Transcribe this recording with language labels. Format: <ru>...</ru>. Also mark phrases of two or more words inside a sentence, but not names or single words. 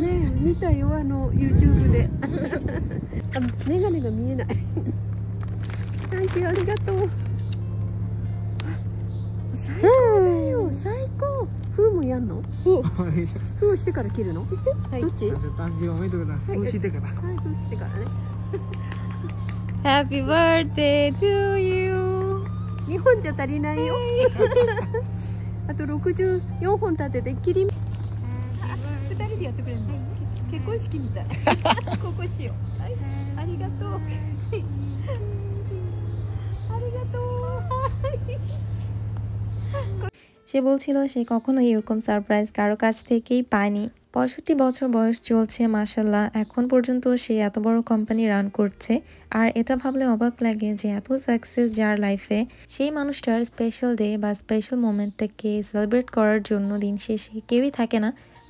<ja>見たよYouTube で。メガネが見えない。サンキューありがとう。最高だよ最高。封もやんの？封をしてから切るの？はい。どっち？誕生日おめでとうございます。封してから。はい、封してからね。</ja> <en>Happy birthday to you。</en> <ja>2 本じゃ足りないよ。あと64本立てて切り。2人でやってくれるの？結婚式みたい。ここしよう。はい、ありがとう。ありがとう。</ja> <bn>সে বলছিল সে কখনো এরকম সারপ্রাইজ কারো কাছ থেকেই পায়নি। 65 বছর বয়স চলছে মাশাআল্লাহ, এখন পর্যন্ত সে এত বড় কোম্পানি রান করছে। আর এটা ভাবলে অবাক লাগে যে এত সাকসেস যার লাইফে, সেই মানুষটার</bn> <en>special day</en> <bn>বা স্পেশাল মোমেন্টটাকে সেলিব্রেট করার জন্য দিন শেষে কেউই থাকে না।</bn>